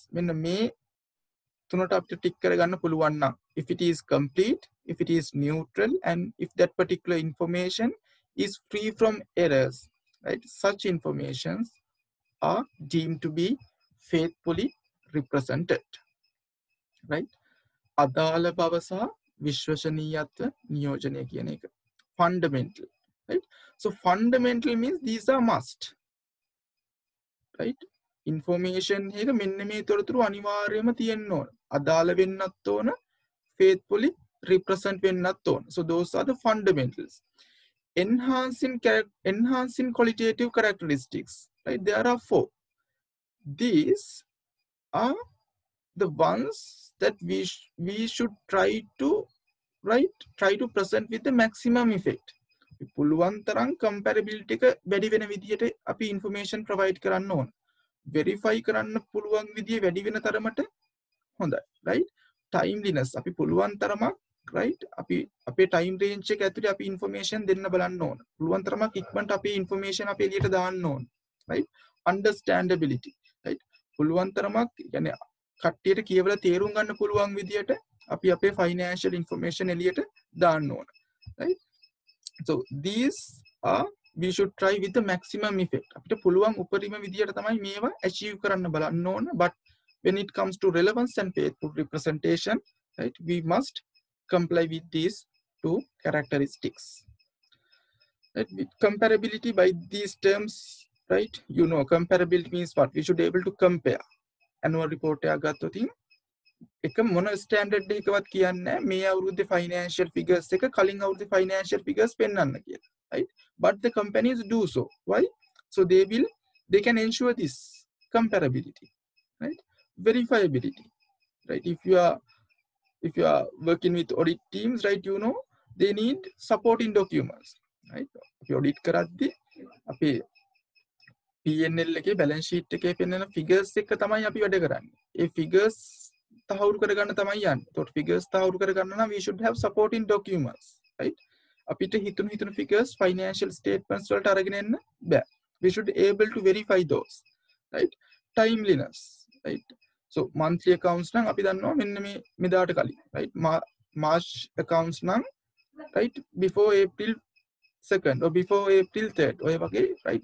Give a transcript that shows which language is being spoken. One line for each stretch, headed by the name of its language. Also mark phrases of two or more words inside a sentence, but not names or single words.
English: When if it is complete, if it is neutral, and if that particular information is free from errors, right? Such informations are deemed to be faithfully represented, right?
Sinhala: අදාළ බව සහ විශ්වසනීයත්ව නියෝජනය කියන එක.
English: Fundamental, right? So fundamental means these are must, right?
Sinhala: Information එක මෙන්න මේ තොරතුරු අනිවාර්යයෙන්ම තියෙන්න ඕන. අදාළ වෙන්නත් ඕන,
English: faithfully represent
Sinhala: වෙන්නත් ඕන.
English: So those are the fundamentals. Enhancing qualitative characteristics, right? There are 4. These are the ones that we should try to present with the maximum effect.
Sinhala: පුළුවන් තරම් comparability එක වැඩි වෙන විදියට අපි
English: information provide
Sinhala: කරන්න ඕන. verify කරන්න පුළුවන් විදිය වැඩි වෙන තරමට හොඳයි, right? timeliness අපි පුළුවන් තරමක්, right? අපි අපේ
English: time range
Sinhala: එක ඇතුලේ අපි information දෙන්න බලන්න ඕන. පුළුවන් තරමක් ඉක්මනට අපි information අපි එළියට දාන්න ඕන, right?
English: understandability, right?
Sinhala: පුළුවන් තරමක් يعني කට්ටියට කියවලා තේරුම් ගන්න පුළුවන් විදියට අපි අපේ
English: financial information
Sinhala: එළියට දාන්න ඕන,
English: right? So these are we should try with the maximum effect.
Sinhala: අපිට පුළුවන් උපරිම විදියට තමයි මේවා achieve කරන්න බලන්න ඕන.
English: But when it comes to relevance and faithful representation, right, we must comply with these two characteristics. Right? With comparability, by these terms, right, you know, comparability means what? We should be able to compare. Annual report
Sinhala: එකක් ගත්තොත් එක මොන ස්ටෑන්ඩඩ් එකවත් කියන්නේ මේ අවුරුද්දේ
English: financial figures
Sinhala: එක කලින් අවුරුද්දේ
English: financial figures
Sinhala: පෙන්වන්න කියලා,
English: right? But the companies do so. Why? So they can ensure this comparability, right? Verifiability, right? If you are working with audit teams, right, you know, they need supporting documents, right?
Sinhala: අපි audit කරද්දී අපි P&L එකේ
English: balance sheet
Sinhala: එකේ පෙන්වන figures එක තමයි අපි වැඩ කරන්නේ. ඒ figures තහවුරු කරගන්න තමයි යන්නේ. ඒතකොට figures තහවුරු කරගන්න නම්
English: we should have supporting documents,
Sinhala: right? අපිට හිතුණු figures
English: financial statements
Sinhala: වලට අරගෙන එන්න බෑ.
English: We should be able to verify those, right? Timeliness, right? So monthly accounts
Sinhala: නම් අපි දන්නවා මෙන්න මෙදාට කලින්,
English: right? March accounts
Sinhala: නම්,
English: right, before April 2nd or before April 3rd,
Sinhala: ඔය වගේ,
English: right?